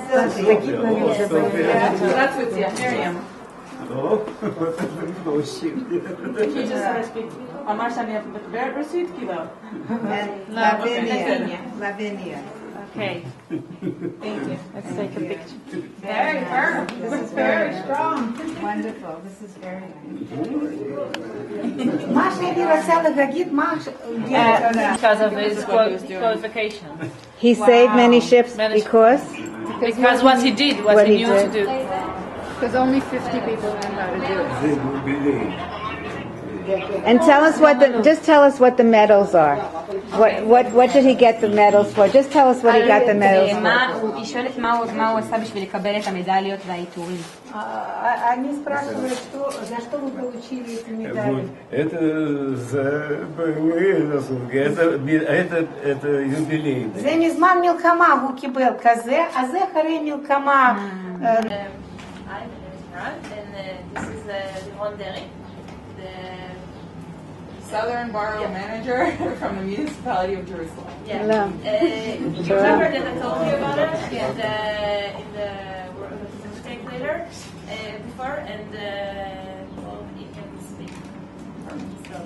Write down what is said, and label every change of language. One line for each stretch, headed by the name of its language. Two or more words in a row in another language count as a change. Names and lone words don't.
English: That's with you, Miriam. She just had to speak. Lavinia. Okay. Thank you. Let's take a picture. Very firm. This is very strong. Wonderful. This is very nice. Masha,
Hebrew: אני רוצה להגיד משהו.
English: Because of his qualification. He saved many ships because what he did, what he knew to do. Because only 50 people know how to do it. And tell us what the medals are. What did he get the medals for? Just tell us what he got the medals for.
Hebrew: היא שואלת מה הוא עשה בשביל לקבל את המדליות והעיטורים.
Russian: Они спрашивают, за что вы получили эти медали? Это за боевые заслуги, это юбилей.
Hebrew: זה מזמן מלחמה הוא קיבל כזה, אז זה אחרי מלחמה.
English: And this is Liron Derry, the Southern Borough Manager from the municipality of Jerusalem. Yeah. Hello. You remember that I told you about it in the mistake later before, and well, he can speak for himself.